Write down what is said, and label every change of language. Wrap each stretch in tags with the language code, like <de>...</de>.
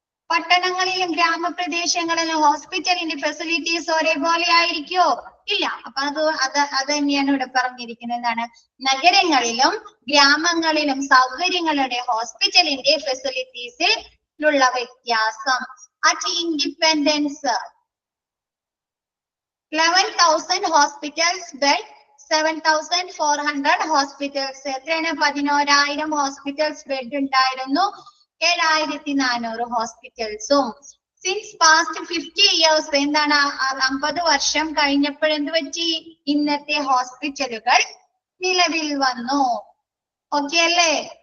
<ml>പട്ടണങ്ങളിലും ഗ്രാമപ്രദേശങ്ങളിലും ഹോസ്പിറ്റലിന്റെ ഫെസിലിറ്റീസ് ഒരേപോലെ ആയിരിക്കോ? ഇല്ല. അപ്പൊ അത് തന്നെയാണ് ഇവിടെ പറഞ്ഞിരിക്കുന്നത്. എന്താണ്? നഗരങ്ങളിലും ഗ്രാമങ്ങളിലും സൗകര്യങ്ങളുടെ ഹോസ്പിറ്റലിന്റെ ഫെസിലിറ്റീസിലുള്ള വ്യത്യാസം.</ml> <en>At independence 11,000 hospitals bed, 7,400 hospitals.</en> <ml>എത്രയാണ്? 11,000 ഹോസ്പിറ്റൽസ് ബെഡ് ഉണ്ടായിരുന്നു, 7,400 ഹോസ്പിറ്റൽസും.</ml> <en>since past 50 years</en> <ml>എന്താണ്? 50 വർഷം കഴിഞ്ഞപ്പോഴെന്ത് പറ്റി? ഇന്നത്തെ ഹോസ്പിറ്റലുകൾ നിലവിൽ വന്നു. ഓക്കെ അല്ലേ?</ml>